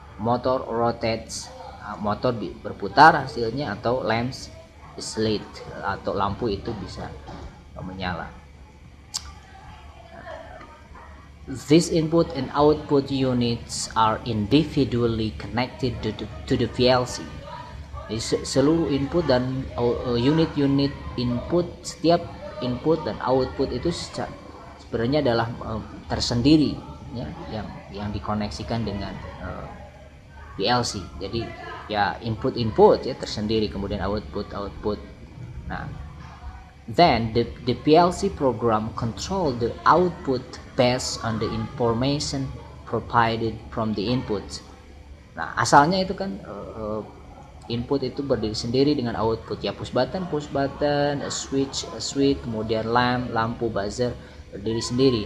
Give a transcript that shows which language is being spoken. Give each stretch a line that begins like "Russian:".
English: Motor rotates,
Indonesian: motor berputar hasilnya, atau
English: lamps is lit,
Indonesian: atau lampu itu bisa menyala.
English: These input and output units are individually connected to the PLC.
Indonesian: Seluruh input dan unit-unit input, setiap input dan output itu sebenarnya adalah tersendiri ya, yang dikoneksikan dengan PLC. Jadi ya input ya tersendiri, kemudian output.
English: Nah, then the PLC program control the output based on the information provided from the input.
Indonesian: Nah, asalnya itu kan input itu berdiri sendiri dengan output ya, push button, switch, kemudian lampu, buzzer berdiri sendiri.